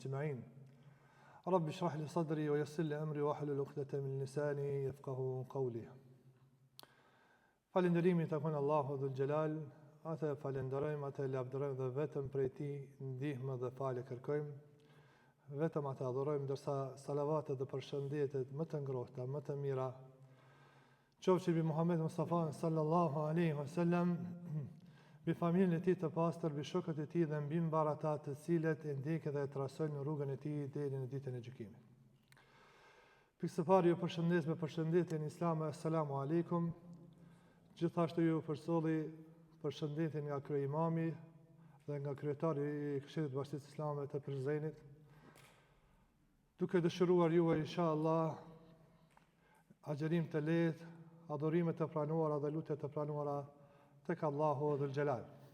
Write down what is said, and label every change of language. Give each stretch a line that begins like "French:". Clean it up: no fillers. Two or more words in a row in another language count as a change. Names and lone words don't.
Arabic: أجمعين رب اشرح لي صدري ويسر لي أمري واحلل عقدة من لساني يفقهوا قولي.
Albanian: Falënderimi takon
Arabic: الله ذو الجلال,
Albanian: atë falenderojmë, atë lavdërojmë dhe vetëm prej Tij ndihmë dhe falë kërkojmë. Vetëm atë adhurojmë, ndërsa salavatet dhe përshëndetjet më të ngrohta, më të mira qofshin mbi Muhammed Mustafa
Arabic: صلى الله عليه وسلم,
Albanian: mbi familjen e tij të pastër, mbi shokët e tij dhe mbi mbar ata të cilët e ndjekin dhe e trasojnë në rrugën e tij deri në ditën e gjykimit. Pikë së parë ju përshëndes me përshëndetjen islame,
Arabic: السلام عليكم.
Albanian: Gjithashtu ju përsolli përshëndetjen nga kryeimami dhe nga kryetari i Këshillit të Bashkisë Islame të Prizrenit, duke dëshiruar juve inshallah agjerim të lehtë, adhurime të pranuara dhe lutje të pranuara tek
Arabic: الله ذو الجلال.